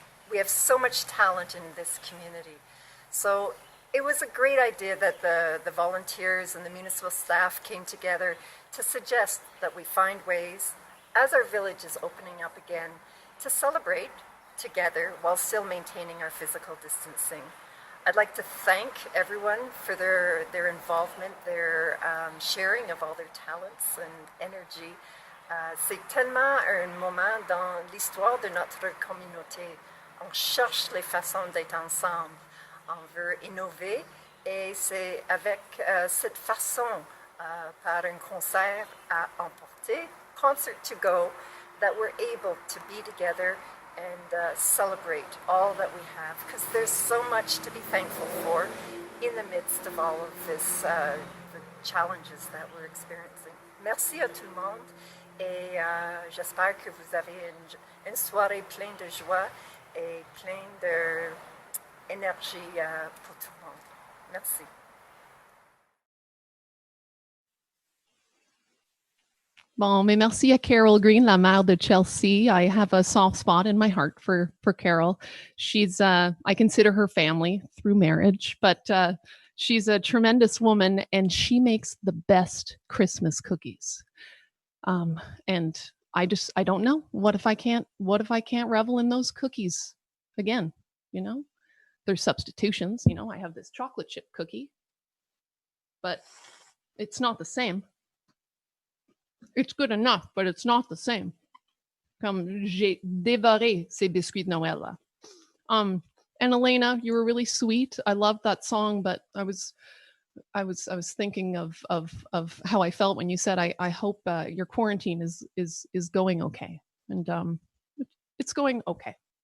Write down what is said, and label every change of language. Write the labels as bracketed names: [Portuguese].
[English] We have so much talent in this community. So it was a great idea that the volunteers and the municipal staff came together to suggest that we find ways, as our village is opening up again, to celebrate together while still maintaining our physical distancing. I'd like to thank everyone for their involvement, their sharing of all their talents and energy. [French] C'est tellement un moment dans l'histoire de notre communauté. On cherche les façons d'être ensemble. On veut innover et c'est avec cette façon, par un concert à emporter, [English] concert to go, that we're able to be together and celebrate all that we have, because there's so much to be thankful for in the midst of all of this, the challenges that we're experiencing. [French] Merci à tout le monde et j'espère que vous avez une soirée pleine de joie et pleine d'énergie pour tout le monde. Merci. Bon, mais merci à Caryl Green, la maire de Chelsea. [English] I have a soft spot in my heart for Caryl. She's, I consider her family through marriage, but she's a tremendous woman and she makes the best Christmas cookies. And I don't know. What if I can't revel in those cookies again? You know, there's substitutions. You know, I have this chocolate chip cookie, but it's not the same. It's good enough, but it's not the same. [French] Comme j'ai dévoré ces biscuits de Noël là. [English] And Elena, you were really sweet. I loved that song, but I was thinking of how I felt when you said I hope your quarantine is going okay, and it's going okay.